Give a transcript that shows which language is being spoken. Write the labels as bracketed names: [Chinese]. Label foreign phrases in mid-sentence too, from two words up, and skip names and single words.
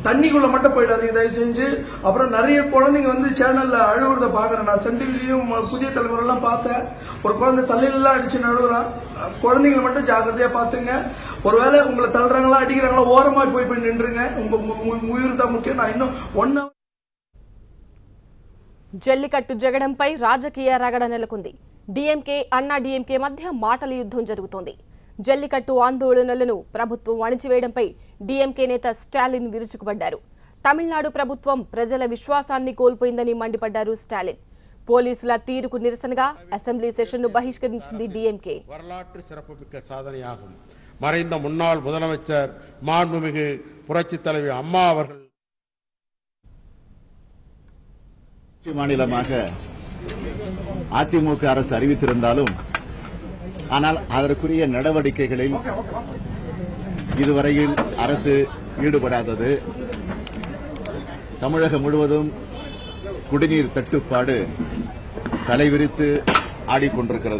[Tamil] தண்ணிக்குள்ள மட்டும் போயிடாதீங்க தயவு செஞ்சு. அப்புறம் நிறைய குழந்தைங்க வந்து சேனல்ல அழுவுறத பாக்குறேன். நான் சன் டிவிலையும் புதிய தலைமுறை எல்லாம் பார்த்தேன். ஒரு குழந்தை தலையிலாம் அடிச்சு நழுவுறான். குழந்தைங்களை மட்டும் ஜாக்கிரதையா பாத்துங்க. ஒருவேளை உங்களை தள்ளுறாங்களா அடிக்கிறாங்களா ஓரமா போய் நின்றுங்க. உங்க உயிர் தான் முக்கியம். நான் இன்னும் 1 hour. [Telugu] జల్లికట్టు జగడంపై రాజకీయ రగడ నెలకొంది. డీఎంకే అన్నా డీఎంకే మధ్య మాటల యుద్ధం జరుగుతోంది. జల్లికట్టు ఆందోళనలను ప్రభుత్వం అణిచివేయడంపై డీఎంకే నేత స్టాలిన్ విరుచుకుపడ్డారు. తమిళనాడు ప్రభుత్వం ప్రజల విశ్వాసాన్ని కోల్పోయిందని మండిపడ్డారు స్టాలిన్. పోలీసుల తీరుకు నిరసనగా [English] assembly session [Telugu] బహిష్కరించింది డీఎంకే. [Tamil] வரலாற்று சிறப்புமிக்க சாதனையாகும். மறைந்த முன்னாள் முதலமைச்சர் மாண்புமிகு புரட்சித் தலைவி அம்மா அவர்கள் மாநிலமாக அதிமுக அரசு அறிவித்திருந்தாலும் ஆனால் அதற்குரிய நடவடிக்கைகளில் இதுவரையில் அரசு ஈடுபடாதது, தமிழகம் முழுவதும் குடிநீர் தட்டுப்பாடு தலைவிரித்து ஆடிக்கொண்டிருக்கிறது.